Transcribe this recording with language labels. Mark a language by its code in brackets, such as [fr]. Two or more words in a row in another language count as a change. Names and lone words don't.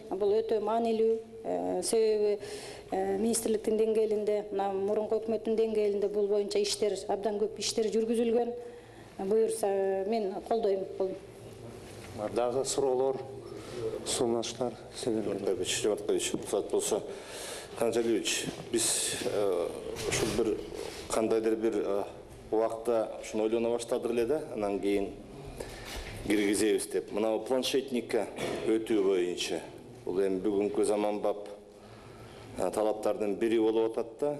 [ky] Бул өтө маанилүү, себеби министрликтин деңгээлинде, мына мурунку өкмөттүн деңгээлинде бул боюнча иштер, абдан көп иштер жүргүзүлгөн. Буюрса, мен колдойм бул. Дагы суроолор, сунуштар силерге. Жомарт Кайыпович, рұқсат болса, Канжалиевич, биз ушул бир кандайдыр бир убакта ушуну ойлоно баштадык эле да, анан кийин киргизебиз деп. Мына планшетникке өтүү боюнча бул эми бүгүнкү заманбап талаптардын бири болуп атат да.